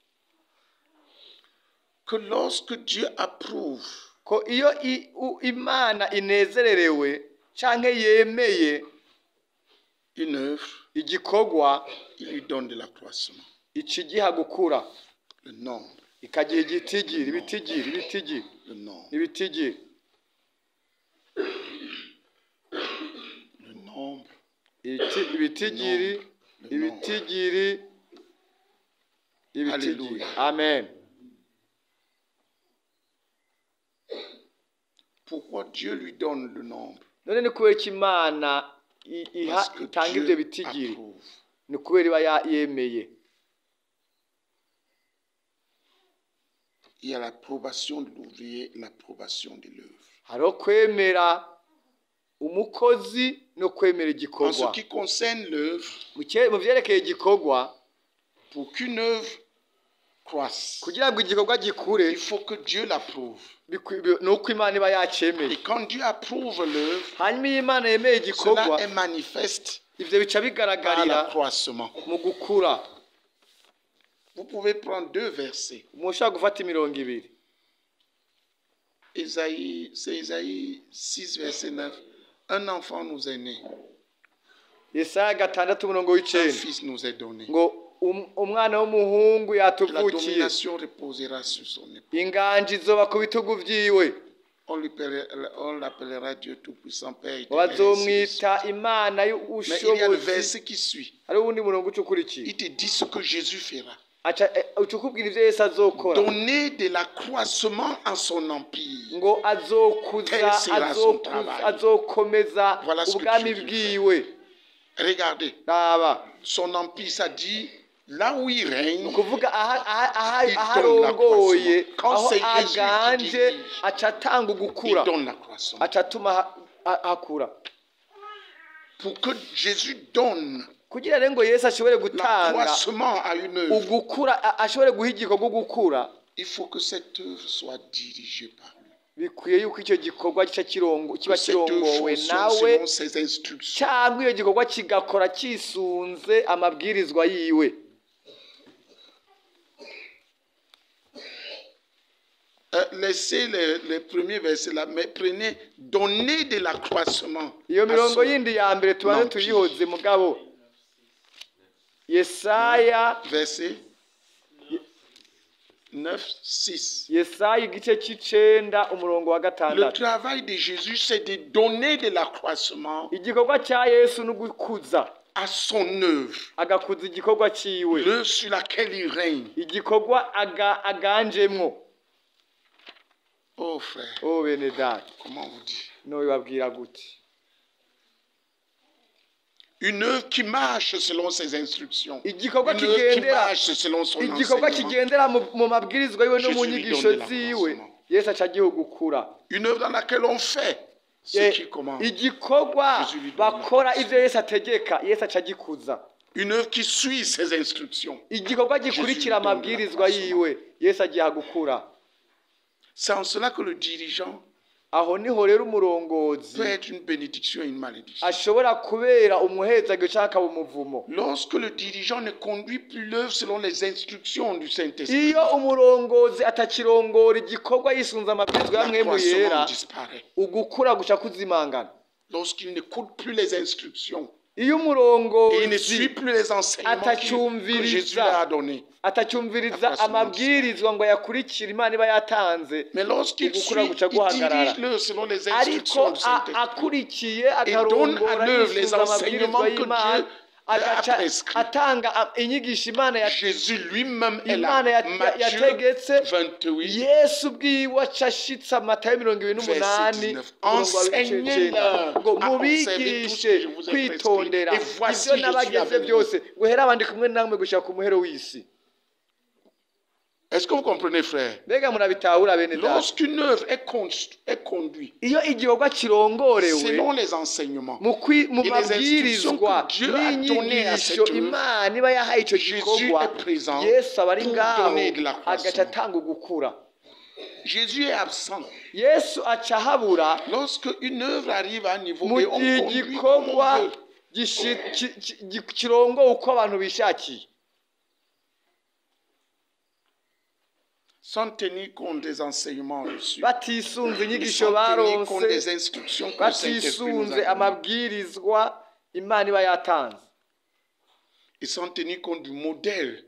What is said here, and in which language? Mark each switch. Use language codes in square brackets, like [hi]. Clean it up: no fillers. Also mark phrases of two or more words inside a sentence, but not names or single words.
[fr] que lorsque Dieu approuve [rn] ko iyo Imana inezererewe canke yemeye [fr] une œuvre, [rn] igikorwa, [fr] il lui donne de l'accroissement, [rn] ikigiha gukura, [fr] le nombre, [rn] ikagiha igitigiri, ibitigiri, [fr] le nombre, [rn] ibitigiri, [fr] le nombre, [rn] ibitigiri, ibitigiri, ibitigiri. [fr] Alléluia. Amen. Pourquoi Dieu lui donne le nombre? [rn] None ni kubera ko Imana [fr] Parce que [rn] itanga ivyo [fr] Dieu [rn] bitigiri, [fr] approuve. [rn] ni kubera iba yemeye. [fr] Il y a l'approbation de l'ouvrier, l'approbation de l'œuvre. [rn] Hariho kwemera umukozi no kwemera [fr] En ce [rn] igikorwa. [fr] qui concerne l'œuvre, [rn] Mu vyerekeye igikorwa, [fr] pour qu'une œuvre croisse, [rn] kugira ngo igikorwa gikure, [fr] il faut que Dieu l'approuve. [rn] nuko Imana iba yacemeye. [fr] Et quand Dieu approuve l'œuvre, [rn] Hanyuma iyo Imana yemeye igikorwa, [fr] cela est manifeste [rn] ivyo bica [fr] par [rn] bigaragarira [fr] l'accroissement. [rn] mu gukura. [fr] Vous pouvez prendre 2 versets. [rn] Mushobora gufata 200. [fr] C'est Isaïe 6, verset 9. Un enfant nous est né, [rn] Yesaya 6:9 [fr] un fils nous est donné. [rn] ngo umwana w'umuhungu [fr] La [rn] yatuvukiye, [fr] domination reposera sur son épaule. [rn] inganji izoba ku bitugu vyiwe, [fr] On l'appellera Dieu Tout-Puissant, Père éternel. [rn] bazomwita Imana [fr] Mais il y a le [rn] y'ubushobozi. [fr] verset qui suit. [rn] Hari uwundi murongo ucukurikiye, [fr] Il te dit ce que Jésus fera. [rn] ucukubwira ivyo Yesu azokora, [fr] Donner de l'accroissement à son empire. [rn] ngo azokomeza [fr] Voilà ce que [rn] ubwami [fr] Dieu [rn] bwiwe. [fr] Regardez, [rn] Raba, [fr] son empire, ça dit, là où il règne, [rn] ukuvuga [fr] Il donne [rn] aharongoye, [fr] l'accroissement. Quand [rn] aho [fr] c'est Jésus qui [rn] aganje [fr] dirige, [rn] aca atanga [fr] il [rn] ugukura, [fr] donne l'accroissement. [rn] aca atuma hakura. [fr] Pour que Jésus donne [rn] Kugira rero ngo Yesu ashobore gutanga [fr] l'accroissement à une œuvre, [rn] ugukura, ashobore guha igikorwa gukura, [fr] il faut que cette œuvre soit dirigée par lui. [rn] bikwiye yuko icyo gikorwa kiba [fr] Que cette œuvre [rn] kirongowe [fr] fonctionne [rn] nawe, [fr] selon ses instructions. [rn] cyangwa iyo gikorwa kigakora kisunze amabwirizwa yiwe. [fr] Laissez les premiers versets là, mais prenez, donnez de l'accroissement. [rn] Iyo [fr] à [rn] mirongo [fr] son [rn] yindi ya mbere tubanze [fr] empire. [rn] tuyihoze mugabo. Yesaya [fr] Verset 9, 6. [rn] Yesaya igice c'icenda umurongo wa [fr] Le 6. travail de Jésus, c'est de donner de l'accroissement [rn] Igikorwa cya Yesu ni gukuza, [fr] à son œuvre, [rn] agakuza igikorwa ciwe, [fr] l'œuvre sur laquelle il règne. [rn] igikorwa aganjemwo. [fr] Oh frère, [rn] Oh bene data, [fr] comment vous dire? [rn] nobibabwira gute? [fr] Une œuvre qui marche selon ses instructions. [rn] Igikorwa [fr] Une œuvre qui [rn] kigendera, [fr] marche selon son [rn] igikorwa [fr] enseignement. [rn] kigendera mu mabwirizwa yiwe no mu [fr] Jésus lui [rn] nyigisho [fr] donne de [rn] ziwe, [fr] l'accroissement. [rn] Yesu aca agiha gukura. [fr] Une œuvre dans laquelle on fait ce qu'il commande. [rn] Igikorwa [fr] Jésus lui donne [rn] bakora ivyo Yesu ategeka, Yesu aca agikuza. [fr] Une œuvre qui suit ses instructions. [rn] Igikorwa gikurikira amabwirizwa yiwe, Yesu agiha gukura. [fr] C'est en cela que le dirigeant [rn] Aho niho rero umurongozi [fr] peut être une bénédiction et une malédiction. [rn] ashobora kubera umuhezagiro canke akaba umuvumo. [fr] Lorsque le dirigeant ne conduit plus l'œuvre selon les instructions du Saint-Esprit, [rn] Iyo umurongozi atakirongora igikorwa yisunze amabwirizwa ya mwemu [fr] l'accroissement [rn] yera, [fr] disparaît. [rn] ugukura guca kuzimangana. [fr] Lorsqu'il n'écoute plus les instructions [rn] Iyo [fr] et il ne [rn] umurongozi [fr] suit plus les enseignements que Jésus leur a donnés. [rn] atacyumviriza amabwirizwa ngo yakurikire Imana iba yatanze, [fr] Mais lorsqu'il [rn] ugukura [fr] suit, [rn] guca [fr] il [rn] guhagarara. [fr] dirige l'œuvre selon les [rn] Ariko [fr] instructions du Saint-Esprit [rn] akurikiye [fr] et donne à [rn] akarongora [fr] l'œuvre les [rn] yisunze amabwirizwa [fr] enseignements que [rn] y'Imana, [fr] Dieu [rn] agaca [fr] prescrit. [rn] atanga inyigisho Imana [fr] Jésus lui-même est [rn] Imana [fr] là. Matthieu [rn] yategetse [fr] 28, [rn] Yesu ubwiwe acashitsa Matayo 28 [fr] Enseignez-leur [rn] ngo [fr] à observer tout ce que [rn] mubigishe [fr] je vous ai [rn] kwitondera [fr] prescrit. Et voici, [rn] ivyo [fr] je suis [rn] nabageze [fr] avec vous. [rn] byose guhera abandi kumwe namwe gushika ku muhero w'isi. [fr] Est-ce que vous comprenez, frère? [rn] Mbega murabitahura bene data? [fr] Lorsqu'une œuvre est conduite [rn] Iyo igikorwa kirongorewe [fr] selon les enseignements [rn] mu [fr] et les [rn] mabwirizwa [fr] instructions que Dieu a données à cette [rn] n'inyigisho [fr] œuvre, [rn] Imana iba yahaye ico [fr] Jésus [rn] gikorwa, [fr] est présent [rn] Yesu aba ari [fr] pour [rn] ngaho [fr] donner de la croissance. [rn] agaca atanga ugukura. [fr] Jésus est absent. [rn] Yesu aca ahabura [fr] Lorsque une œuvre arrive à un niveau [rn] mu [fr] et on [rn] gihe [fr] conduit comme [rn] igikorwa [fr] on veut, [rn] kirongowe uko abantu bishakiye, [fr] sans tenir compte des enseignements reçus, [rn] batisunze [fr] et [rn] inyigisho [fr] sans tenir compte [rn] baronse, [fr] des instructions que le Saint-Esprit nous a [rn] batisunze [fr] données, [rn] amabwirizwa Imana iba yatanze, [fr] et sans tenir compte du modèle